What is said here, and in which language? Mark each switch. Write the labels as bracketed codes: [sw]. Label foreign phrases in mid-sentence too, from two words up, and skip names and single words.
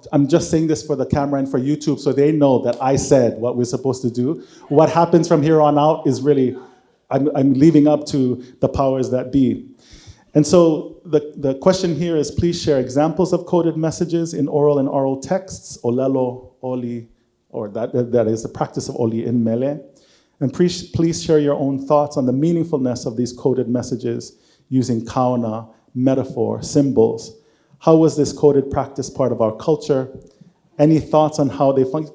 [en] I'm just saying this for the camera and for YouTube so they know that I said what we're supposed to do. What happens from here on out is really, I'm leaving up to the powers that be. And so the question here is, please share examples of coded messages in oral and oral texts, ʻōlelo, ʻoli, or that is the practice of ʻoli in mele. And please share your own thoughts on the meaningfulness of these coded messages using kauna, metaphor, symbols. How was this coded practice part of our culture? Any thoughts on how they function?